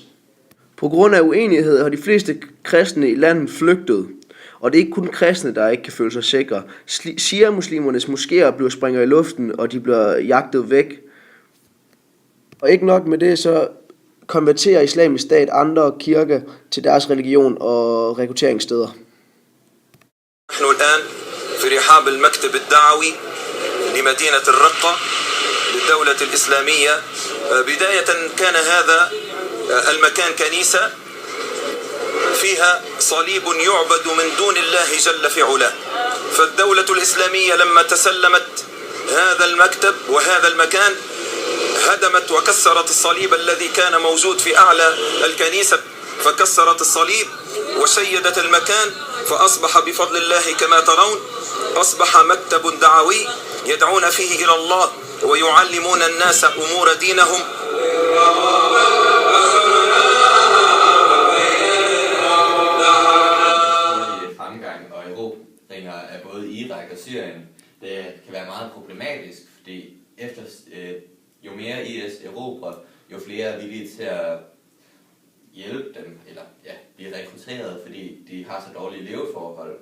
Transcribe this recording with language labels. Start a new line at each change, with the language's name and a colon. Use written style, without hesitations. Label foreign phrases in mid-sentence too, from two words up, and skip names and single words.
Danish: På grund af uenighed har de fleste kristne i landet flygtet. Og det er ikke kun kristne, der ikke kan føle sig sikre. Shia-muslimernes moskéer bliver springer i luften, og de bliver jagtet væk. Og ikke nok med det, så konverterer Islamisk Stat andre kirker til deres religion og rekrutteringssteder.
Arabic: نحن الآن في رحاب المكتب الدعوي لمدينة الرقة للدولة الإسلامية. بداية كان هذا المكان كنيسة فيها صليب يعبد من دون الله جل في علاه. فالدولة الإسلامية لما تسلمت هذا المكتب وهذا المكان هدمت وكسرت الصليب الذي كان موجود في أعلى الكنيسة، فكسرت الصليب وشيدت المكان، فأصبح بفضل الله كما ترون أصبح مكتب دعوي يدعون فيه إلى الله ويعلمون الناس أمور دينهم.
Danish: Fremgang og erobringer af både Irak og Syrien, det kan være meget problematisk, fordi jo mere IS erobrer, jo flere er villige til at hjælpe dem, eller blive rekrutteret, fordi de har så dårlige leveforhold.